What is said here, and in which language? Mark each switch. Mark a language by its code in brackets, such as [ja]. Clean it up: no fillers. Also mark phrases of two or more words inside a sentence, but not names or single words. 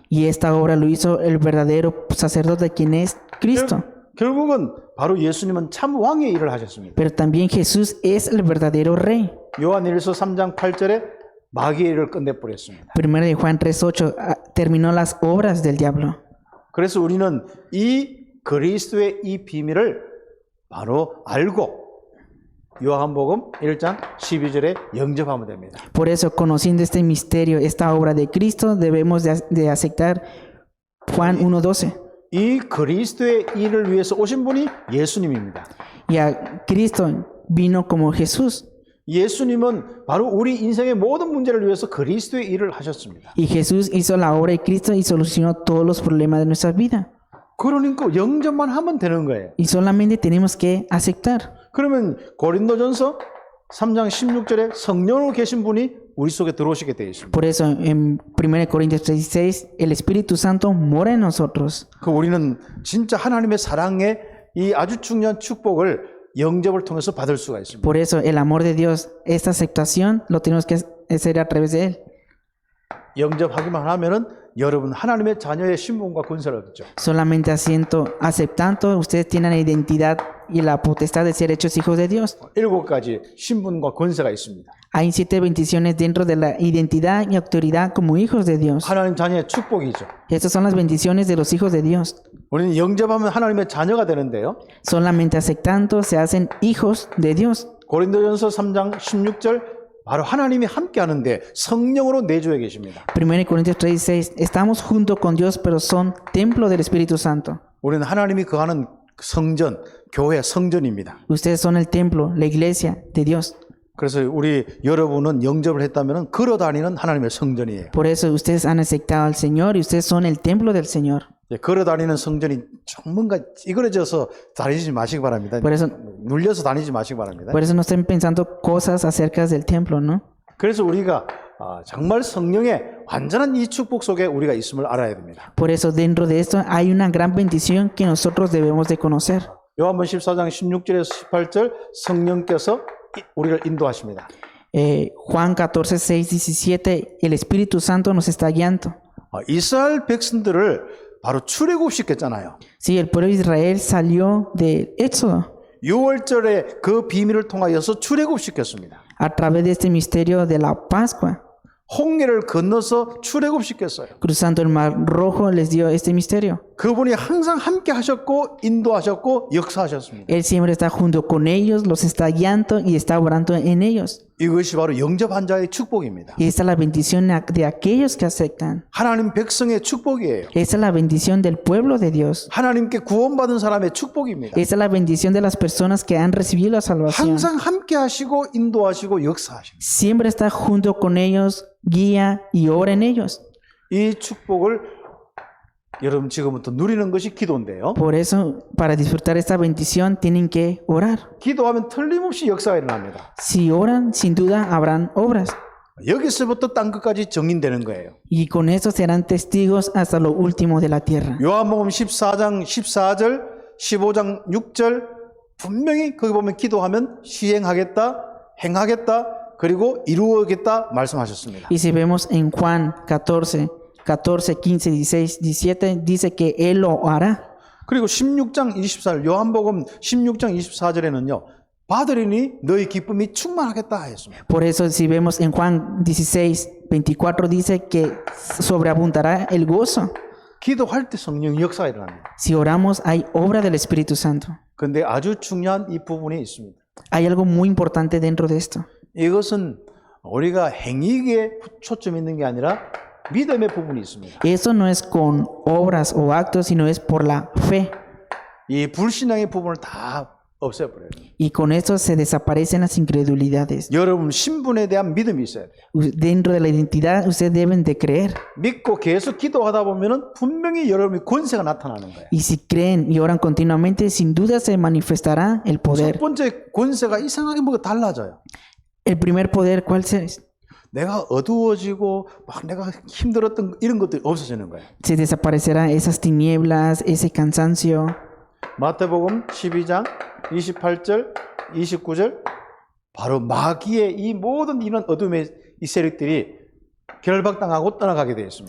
[es] Y esta obra lo hizo el verdadero sacerdote, quien es Cristo. [ko] 결국은 바로 예수님은 참 왕의 일을 하셨습니다. [es] Pero también Jesús es el verdadero rey. [ko] 요한일서 3장 8절에 마귀의 일을 끝내버렸습니다. [es] Primero de Juan 3:8 terminó las obras del diablo. [ko] 그래서 우리는 이 그리스도의 이 비밀을 바로 알고 요한복음 1장 12절에 영접하면 됩니다. [es] Por eso, conociendo este misterio, esta obra de Cristo, debemos de aceptar Juan 1:12. [ko] 이 그리스도의 일을 위해서 오신 분이 예수님입니다. [es] Y a Cristo vino como Jesús. [ko] 예수님은 바로 우리 인생의 모든 문제를 위해서 그리스도의 일을 하셨습니다. [es] Y Jesús hizo la obra de Cristo y solucionó todos los problemas de nuestra vida. [ko] 그러니까 영접만 하면 되는 거예요. [es] Y solamente tenemos que aceptar. [ko] 그러면 고린도전서 3장 16절에 성령으로 계신 분이 우리 속에 들어오시게 되어 있습니다. [es] Por eso en 1 Corintios 3:16 el Espíritu Santo mora en nosotros. [ko] 그 우리는 진짜 하나님의 사랑의 이 아주 중요한 축복을 영접을 통해서 받을 수가 있습니다. [es] Por eso el amor de Dios, esta aceptación, lo tenemos que hacer a través de Él. [ko] 영접하기만 하면은 여러분 하나님의 자녀의 신분과 권세를 얻죠. [es] Solamente aceptando, ustedes tienen la identidad y la potestad de ser hechos hijos de Dios. [ko] 7가지 신분과 권세가 있습니다. [es] Hay 7 bendiciones dentro de la identidad y autoridad como hijos de Dios. [ko] 하나님 자녀의 축복이죠. [es] Estas son las bendiciones de los hijos de Dios. [ko] 우리는 영접하면 하나님의 자녀가 되는데요. [es] Solamente aceptando se hacen hijos de Dios. [ko] 고린도전서 3장 16절 바로 하나님이 함께 하는데 성령으로 내주에 계십니다. [es] 1 Corintios 3:16 estamos junto con Dios, pero son templo del Espíritu Santo. [ko] 우리는 하나님이 거하는 성전, 교회 성전입니다. [es] Ustedes son el templo, la iglesia de Dios. [ko] 그래서 우리 여러분은 영접을 했다면 걸어다니는 하나님의 성전이에요. [es] Por eso ustedes han aceptado al Señor y ustedes son el templo del Señor. [ko] 걸어다니는 성전이 뭔가 찌그러져서 다니지 마시기 바랍니다. [es] Por eso, [ko] 눌려서 다니지 마시기 바랍니다. [es] por eso no estén pensando cosas acerca del templo, ¿no? [ko] 그래서 우리가 정말 성령의 완전한 이 축복 속에 우리가 있음을 알아야 됩니다. [es] Por eso dentro de esto hay una gran bendición que nosotros debemos de conocer. [ko] 요한복음 14장 16절에서 18절 성령께서 우리를 인도하십니다. [es] Juan 14:6-17 el Espíritu Santo nos está guiando. [ko] 이스라엘 백성들을 바로 출애굽시켰잖아요. [es] Sí, el pueblo de Israel salió del Éxodo [ko] 6월절에 그 비밀을 통하여서 출애굽시켰습니다. [es] a través de este misterio de la Pascua. [ko] 홍해를 건너서 출애굽시켰어요. [es] Cruzando el Mar Rojo les dio este misterio. [ko] 그분이 항상 함께 하셨고 인도하셨고 역사하셨습니다. [es] Él siempre está junto con ellos, los está guiando y está obrando en ellos. [ko] 이것이 바로 영접한 자의 축복입니다. [es] Y esta es la bendición de aquellos que aceptan. [ko] 하나님 백성의 축복이에요. [es] Esta es la bendición del pueblo de Dios. [ko] 하나님께 구원받은 사람의 축복입니다. [es] Esta es la bendición de las personas que han recibido la salvación. [ko] 항상 함께 하시고 인도하시고 역사하십니다. [es] Siempre está junto con ellos, guía y obra en ellos. [ko] 이 축복을 여러분 지금부터 누리는 것이 기도인데요. [es] Por eso, para disfrutar esta bendición, tienen que orar. [ko] 기도하면 틀림없이 역사가 일어납니다. [es] Si oran, sin duda habrán obras. [ko] 여기서부터 땅 끝까지 정인되는 거예요. [es] Y con eso serán testigos hasta lo último de la tierra. [ko] 요한복음 14장 14절, 15장 6절 분명히 거기 보면 기도하면 시행하겠다, 행하겠다, 그리고 이루어겠다 말씀하셨습니다. [es] Y si vemos en Juan 14, 15, 16, 17, dice que Él lo hará. [ko] 그리고 16장 24절, 요한복음 16장 24절에는요. 받으리니 너희 기쁨이 충만하겠다 했습니다. [es] Por eso si vemos en Juan 16, 24 dice que sobreabundará el gozo. [ko] 기도할 때 성령 역사가 일어납니다. [es] Si oramos hay obra del Espíritu Santo. [ko] 그런데 아주 중요한 이 부분이 있습니다. [es] Hay algo muy importante dentro de esto. [ko] 이것은 우리가 행위에 초점이 있는 게 아니라 믿음의 부분이 있습니다. [es] Eso no es con obras o actos, sino es por la fe. [ko] 이 불신앙의 부분을 다 없애버려요. [es] Y con eso se desaparecen las incredulidades. [ko] 여러분 신분에 대한 믿음이 있어야 돼요. [es] Dentro de la identidad ustedes deben de creer. [ko] 믿고 계속 기도하다 보면은 분명히 여러분의 권세가 나타나는 거예요. [es] Y si creen y oran continuamente, sin duda se manifestará el [ko] 첫 [es] poder. [ko] 번째 권세가 이상하게 뭐가 달라져요. [es] El primer poder, ¿cuál es? [ko] 내가 어두워지고 막 내가 힘들었던 이런 것들이 없어지는 거예요. [es] Se desaparecerá esas tinieblas, ese cansancio. [ko] 마태복음 12장 28절 29절 바로 마귀의 이 모든 이런 어둠의 이 세력들이 결박당하고 떠나가게 되어 있습니다.